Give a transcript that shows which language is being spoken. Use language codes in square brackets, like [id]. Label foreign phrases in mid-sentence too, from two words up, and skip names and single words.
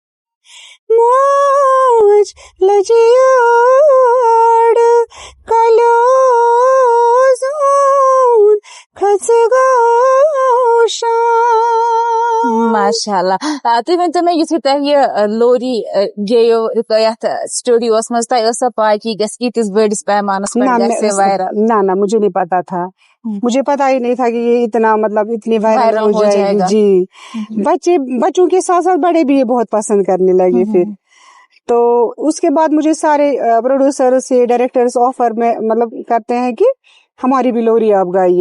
[ks] موج لجیو اڑکلو زون کھژگو شام. [ar] ماشاء اللہ. [ks] تُہۍ ؤنۍتو مےٚ یُتھُے تۄہہِ یہِ لوری گیٚیو یتھ سٹوڈیوس منٛز, تۄہہِ ٲسا پاے کہ یہِ گژھِ ییٖتِس بٔڑِس پیمانس پٮ۪ٹھ گژھِ وائرل؟ [ur] نہ مجھے نہیں پتا تھا, مجھے پتا ہی نہیں تھا کہ یہ اتنا مطلب اتنی وائرل ہو جائے گی. جی, بچوں کے ساتھ ساتھ بڑے بھی یہ بہت پسند کرنے لگے. پھر تو اس کے بعد مجھے سارے پروڈیوسر سے ڈائریکٹرز آفر میں مطلب کرتے ہیں کہ ہماری بھی لوری آپ گائیے.